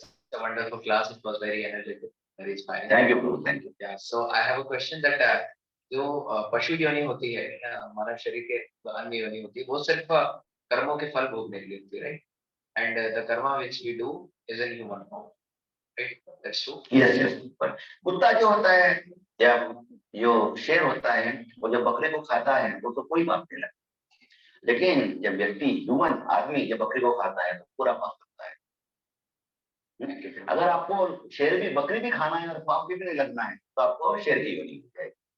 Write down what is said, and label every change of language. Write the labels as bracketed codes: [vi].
[en] The wonderful class, it was very energetic, very inspiring. Thank you, Prabhu. Thank you. Yeah, so I have a question that [hi] जो पशु योनि होती है, मानव शरीर के अन्य योनि होती है, वो सिर्फ कर्मों के फल भोगने के लिए होती है, [en] right? And the karma which we do is in human form, right? That's true. Yes, yes. [hi] कुत्ता जो होता है या जो शेर होता है, वो जब बकरे को खाता है वो तो कोई पाप नहीं लगता। लेकिन जब व्यक्ति, ह्यूमन आदमी जब बकरी को खाता है तो पूरा पाप लगता है। अगर आपको शेर भी बकरी भी खाना है और पाप भी नहीं लगना है तो आपको शेर की योनि हो जाएगी।